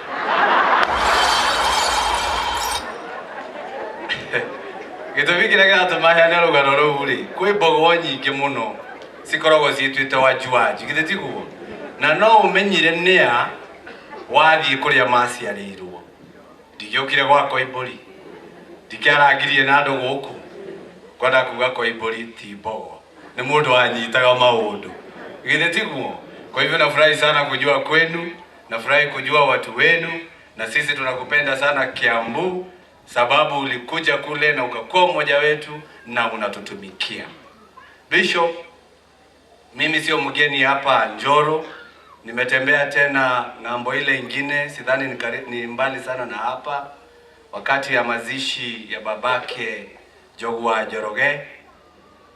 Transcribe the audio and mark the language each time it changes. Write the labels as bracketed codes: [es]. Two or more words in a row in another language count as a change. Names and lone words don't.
[ki] Gĩtũmi kĩrĩa gĩatũma heane rũgano rũu rĩ, kwĩ Mbogo nyingĩ mũno cikoragwo ciĩtuĩte wanjuanji, githĩ tiguo? Na no ũmenyire nĩa wathiĩ kũrĩa maciarĩirwo. Ndigĩũkire gwa Koimburi, ndikĩarangirie na andũ gũkũ, kwenda kuga Koimburi ti Mbogo, ni mũndũ anyitaga maũndũ, githĩ tiguo? [sw] Kwa hivyo nafurahi sana kujua kwenu, nafurahi kujua watu wenu, na sisi tunakupenda sana Kiambu, sababu ulikuja kule na ukakuwa mmoja wetu na unatutumikia. Bishop, mimi sio mgeni hapa Njoro, nimetembea tena ng'ambo ile ingine, sidhani ni mbali sana na hapa, wakati ya mazishi ya babake Jogwa Njoroge.